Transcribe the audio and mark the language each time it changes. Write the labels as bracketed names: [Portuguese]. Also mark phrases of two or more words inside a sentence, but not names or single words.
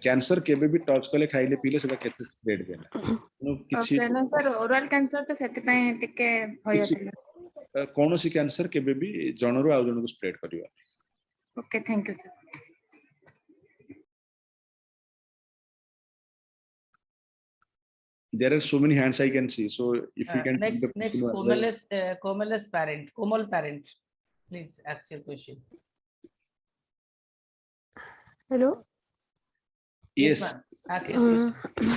[Odia] କ୍ୟାନ୍ସର କେବେ ବି ଟଚ୍ କଲେ ଖାଇଲେ ପିଇଲେ ସେଟା କେତେ ସ୍ପ୍ରେଡ୍ ହୁଏ ନା। କିଛି [English] sir oral cancer [Odia] ତ ସେଥିପାଇଁ ଟିକେ ଭୟ ଥିଲା। କୌଣସି କ୍ୟାନ୍ସର କେବେ ବି ଜଣରୁ ଆଉ ଜଣକୁ ସ୍ପ୍ରେଡ୍ କରିବ। [English] Okay, thank you sir. there are so many hands I can see. So if you can take the Next, question one by one. Komal's parent, Komal parent. Please ask your question. Hello. Yes. ma'am. Ask Yes, your ma'am. question.